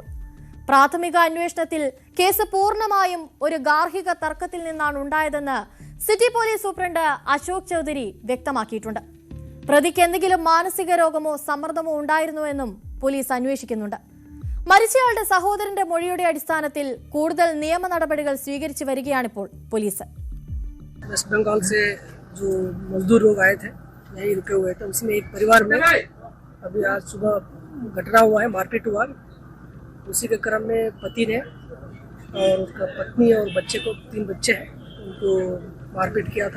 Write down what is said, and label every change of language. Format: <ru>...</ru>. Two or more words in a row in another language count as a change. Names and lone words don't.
<ml>പ്രാഥമിക അന്വേഷണത്തിൽ കേസ് പൂർണ്ണമായും ഒരു ഗാർഹിക തർക്കത്തിൽ നിന്നാണ് ഉണ്ടായതെന്ന് സിറ്റി പോലീസ് സൂപ്രണ്ട് അശോക് ചൌധരി വ്യക്തമാക്കിയിട്ടുണ്ട്. പ്രതിക്ക് എന്തെങ്കിലും മാനസിക രോഗമോ സമ്മർദ്ദമോ ഉണ്ടായിരുന്നുവെന്നും പോലീസ് അന്വേഷിക്കുന്നുണ്ട്. മരിച്ചയാളുടെ സഹോദരന്റെ മൊഴിയുടെ അടിസ്ഥാനത്തിൽ കൂടുതൽ നിയമ നടപടികൾ സ്വീകരിച്ചു വരികയാണിപ്പോൾ പോലീസ്.</ml> <hi>वेस्ट बंगाल से जो मजदूर लोग आए थे, यहीं रुके हुए थे, उसमें एक परिवार में अभी आज सुबह घटना हुआ है, मारपीट हुआ। उसी के क्रम में पति ने और उसका पत्नी और बच्चे को, 3 बच्चे हैं, उनको मारपीट किया था।</hi>